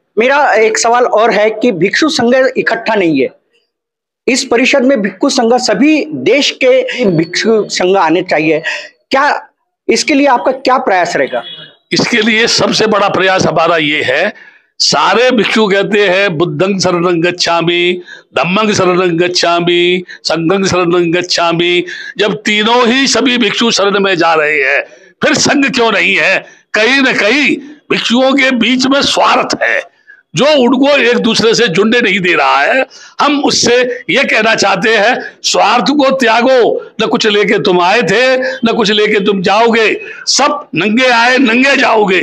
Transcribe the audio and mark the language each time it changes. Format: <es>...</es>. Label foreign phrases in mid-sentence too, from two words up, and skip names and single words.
<hi>मेरा एक सवाल और है कि भिक्षु संघ इकट्ठा नहीं है, इस परिषद में भिक्षु संघ सभी देश के भिक्षु संघ आने चाहिए, क्या इसके लिए आपका क्या प्रयास रहेगा? इसके लिए सबसे बड़ा प्रयास हमारा ये है, सारे भिक्षु कहते हैं</hi> <pi>बुद्धं शरणं गच्छामि, धम्मं शरणं गच्छामि, संघं शरणं गच्छामि।</pi> <hi>जब तीनों ही सभी भिक्षु शरण में जा रहे हैं, फिर संघ क्यों नहीं है? कहीं न कहीं भिक्षुओं के बीच में स्वार्थ है जो उनको एक दूसरे से जुड़ने नहीं दे रहा है। हम उससे ये कहना चाहते हैं, स्वार्थ को त्यागो, न कुछ लेके तुम आए थे न कुछ लेके तुम जाओगे, सब नंगे आए नंगे जाओगे।</hi>